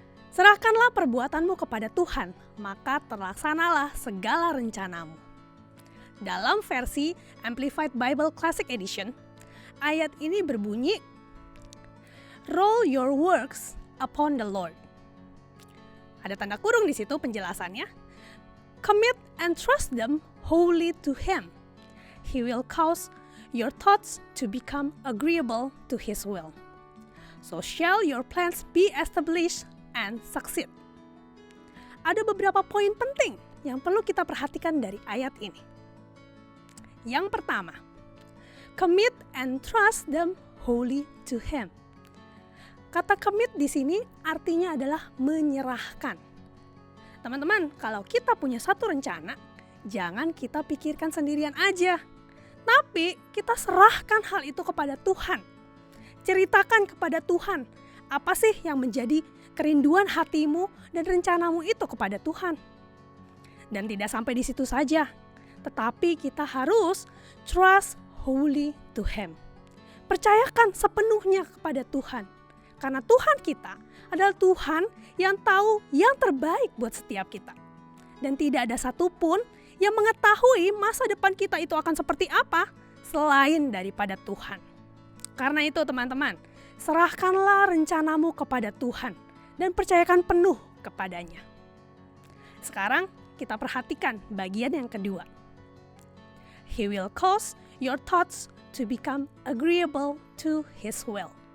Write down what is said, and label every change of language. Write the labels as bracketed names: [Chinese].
[Indonesian] Serahkanlah perbuatanmu kepada Tuhan, maka terlaksanalah segala rencanamu. Dalam versi Amplified Bible Classic Edition, ayat ini berbunyi, [English] Roll your works upon the Lord. [Indonesian] Ada tanda kurung di situ penjelasannya. [English] Commit and trust them wholly to Him. He will cause your thoughts to become agreeable to His will. So shall your plans be established and succeed. [Indonesian] Ada beberapa poin penting yang perlu kita perhatikan dari ayat ini. Yang pertama, [English] commit and trust them wholly to Him. [Indonesian] Kata commit di sini artinya adalah menyerahkan. Teman-teman, kalau kita punya satu rencana, jangan kita pikirkan sendirian aja. Tapi kita serahkan hal itu kepada Tuhan. Ceritakan kepada Tuhan, apa sih yang menjadi kerinduan hatimu dan rencanamu itu kepada Tuhan. Dan tidak sampai di situ saja, tetapi kita harus [English] trust wholly to Him. [Indonesian] Percayakan sepenuhnya kepada Tuhan. Karena Tuhan kita adalah Tuhan yang tahu yang terbaik buat setiap kita. Dan tidak ada satupun yang mengetahui masa depan kita itu akan seperti apa selain daripada Tuhan. Karena itu teman-teman, serahkanlah rencanamu kepada Tuhan dan percayakan penuh kepadanya. Sekarang kita perhatikan bagian yang kedua. [English] He will cause your thoughts to become agreeable to His will.